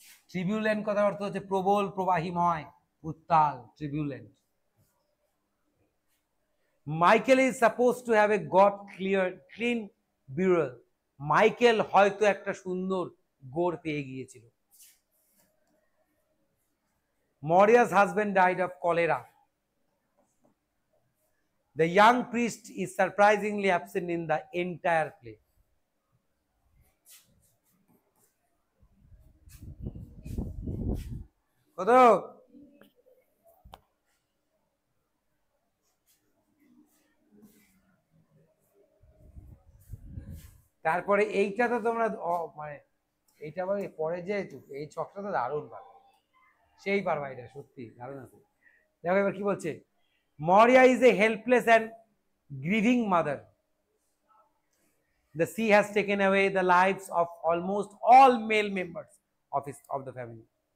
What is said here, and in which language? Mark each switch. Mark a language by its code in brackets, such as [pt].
[bn] ট্রিবিউলেন্ট কথার অর্থ হচ্ছে প্রবল, প্রবাহিময়, উত্তাল, ট্রিবিউলেন্ট। [en] Michael is supposed to have a got clean burial. [bn] Michael হয়তো একটা সুন্দর গোর পেয়ে গিয়েছিল। [en] Maurya's husband died of cholera. The young priest is surprisingly absent in the entire play. [bn] কত? তারপরে এইটা তো তোমরা মানে এইটা আবার পরে যে এই ছকটা তো দারুণ পারবে, সেই পারবা, এটা সত্যি দারুণ আছে। দেখো এবার কি বলছে, [en] Maurya is a helpless and grieving mother. The sea has taken away the lives of almost all male members of the family.